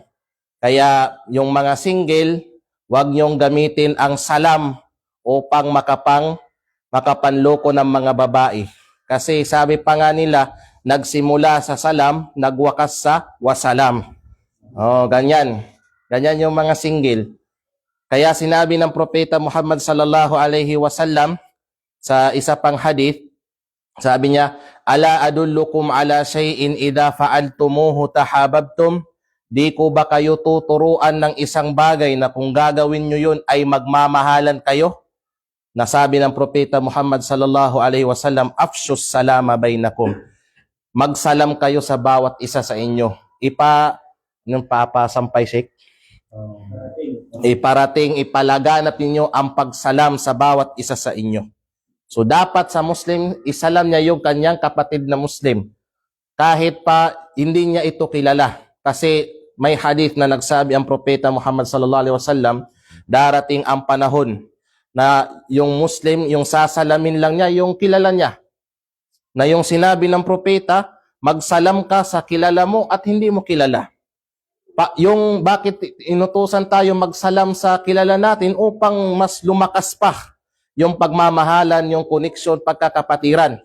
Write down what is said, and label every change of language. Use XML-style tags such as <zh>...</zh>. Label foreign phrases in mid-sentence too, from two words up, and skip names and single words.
<tl>Kaya yung mga single, huwag niyong gamitin ang salam upang makapanloko ng mga babae. Kasi sabi pa nga nila, nagsimula sa salam, nagwakas sa wasalam. Ganyan. Ganyan yung mga single. Kaya sinabi ng propeta Muhammad</tl> <ar>صلى الله عليه وسلم</ar> <tl>sa isa pang hadith, sabi niya,</tl> <ar>ألا أدلكم على شيء إذا فعلتموه تحاببتم.</ar> <tl>Di ko ba kayo tuturuan ng isang bagay na kung gagawin nyo yun ay magmamahalan kayo? Nasabi ng propeta Muhammad</tl> <ar>صلى الله عليه وسلم, أفشوا السلام بينكم.</ar> <tl>Magsalam kayo sa bawat isa sa inyo. Papasampay shake. Ipalaganap ninyo ang pagsalam sa bawat isa sa inyo. So dapat sa Muslim, isalam niya yung kanyang kapatid na Muslim. Kahit pa hindi niya ito kilala. Kasi may hadith na nagsabi ang propeta Muhammad</tl> <ar>صلى الله عليه وسلم,</ar> <tl>darating ang panahon na yung Muslim, yung sasalamin lang niya, yung kilala niya. Na yung sinabi ng propeta, magsalam ka sa kilala mo at hindi mo kilala. Yung bakit inutusan tayo magsalam sa kilala natin upang mas lumakas pa yung pagmamahalan, yung koneksyon, pagkakapatiran.</tl>